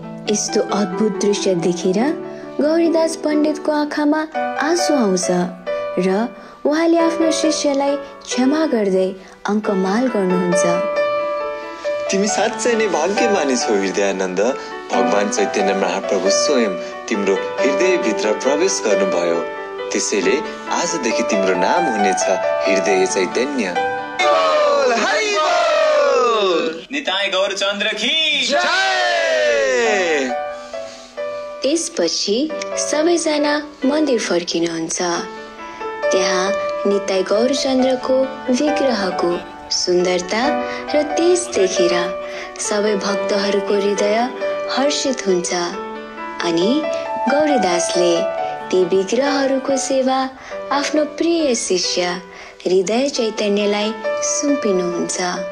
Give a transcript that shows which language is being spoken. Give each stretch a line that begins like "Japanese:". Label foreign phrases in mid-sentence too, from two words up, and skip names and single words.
Nepali: यस्तो अद्भुत दृश्य देखेर गौरीदास पण्डितको आँखामा आँसु आउँछ र उहाँले आफ्नो शिष्यलाई क्षमा गर्दै अङ्कमाल गर्नुहुन्छ। तिमी साँच्चै नै भाग्यमानी छौ हृदयानन्द। भगवान चैतन्य महाप्रभु स्वयं तिम्रो हृदयभित्र प्रवेश गर्नुभयो। त्यसैले आजदेखि तिम्रो नाम हुनेछ हृदय चैतन्य। निताई गौरचन्द्र की जय। त्यसपछि सबैजना मन्दिर फर्किनुहुन्छ। त्यहाँ निताई गौरचन्द्रको विग्रहको सुन्दरता र तेज देखेर सबै भक्तहरूको हृदय हर्षित हुन्छ अनि गौरीदासले ती विग्रहहरूको सेवा आफ्नो प्रिय शिष्य हृदय चैतन्यलाई सुम्पिनुहुन्छ।